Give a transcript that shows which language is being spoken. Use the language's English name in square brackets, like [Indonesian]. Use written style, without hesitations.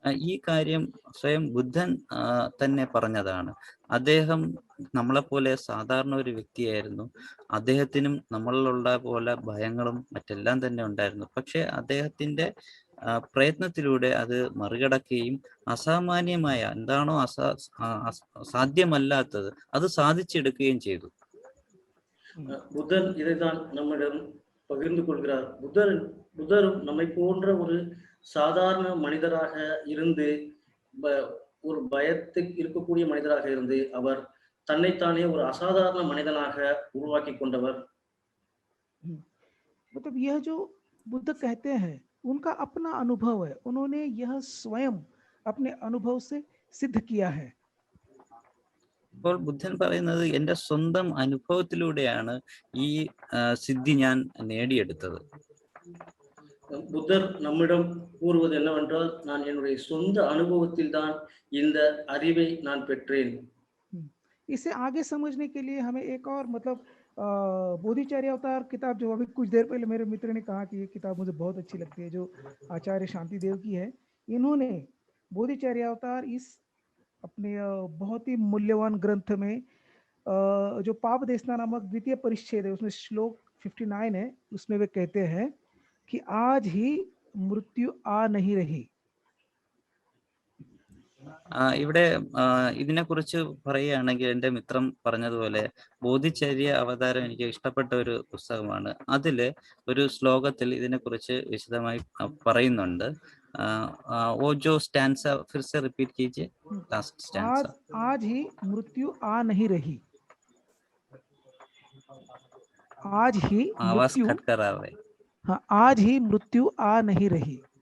[Malayalam] ഈ കാര്യം സ്വയം ബുദ്ധൻ തന്നെ പറഞ്ഞതാണ്. അദ്ദേഹം നമ്മളെപ്പോലെ സാധാരണ ഒരു വ്യക്തിയായിരുന്നു. അദ്ദേഹത്തിനും നമ്മളിലുള്ള പോലെ ഭയങ്ങളും മറ്റെല്ലാം തന്നെ ഉണ്ടായിരുന്നു. പക്ഷെ അദ്ദേഹത്തിന്റെ പ്രയത്നത്തിലൂടെ അത് മറികടക്കുകയും അസാമാന്യമായ എന്താണോ സാധ്യമല്ലാത്തത് അത് സാധിച്ചെടുക്കുകയും ചെയ്തു. [Tamil] புத்தர் இதைதான் நம்மிடம் பகிர்ந்து கொள்கிறார். புத்தரும் நம்மை போன்ற ஒரு சாதாரண மனிதராக இருந்து, ஒரு பயத்துக்கு இருக்கக்கூடிய மனிதராக இருந்து அவர் தன்னைத்தானே ஒரு அசாதாரண மனிதனாக உருவாக்கி கொண்டவர். [Hindi] मतलब यह जो बुद्ध कहते हैं उनका अपना अनुभव है, उन्होंने यह स्वयं अपने अनुभव से सिद्ध किया है. [Malayalam] അപ്പോൾ ബുദ്ധൻ പറയുന്നത് എന്റെ സ്വന്തം അനുഭവത്തിലൂടെയാണ് ഈ സിദ്ധി ഞാൻ നേടിയെടുത്തത്. [Tamil] புத்தர் நம்மிடம் கூறுவது என்னவென்றால், நான் என்னுடைய சொந்த அனுபவத்தில் தான் இந்த அறிவை நான் பெற்றேன். [Hindi] इसे आगे समझने के लिए हमें एक और मतलब बोधिचर्या अवतार किताब, जो अभी कुछ देर पहले मेरे मित्र ने कहा कि ये किताब मुझे बहुत अच्छी लगती है, जो आचार्य शांति देव की है. इन्होंने बोधिचर्या अवतार इस अपने बहुत ही मूल्यवान ग्रंथ में जो पाप देशना नामक द्वितीय परिच्छेद है, उसमें श्लोक 59 है, उसमें वे कहते हैं कि आज ही मृत्यु आ नहीं रही. [Malayalam] ഇവിടെ ഇതിനെക്കുറിച്ച് പറയുകയാണെങ്കിൽ എൻ്റെ മിത്രം പറഞ്ഞതുപോലെ ബോധിചര്യ അവതാരം എനിക്ക് ഇഷ്ടപ്പെട്ട ഒരു പുസ്തകമാണ്. അതില് ഒരു ശ്ലോകത്തിൽ ഇതിനെക്കുറിച്ച് വിശദമായി പറയുന്നുണ്ട്. [Hindi] वो जो स्टैंजा फिर से रिपीट कीजिए, लास्ट स्टैंजा. आज ही मृत्यु आ नहीं रही. आज ही आवाज कट कर रहा है. हाँ, आज ही मृत्यु आ नहीं रही.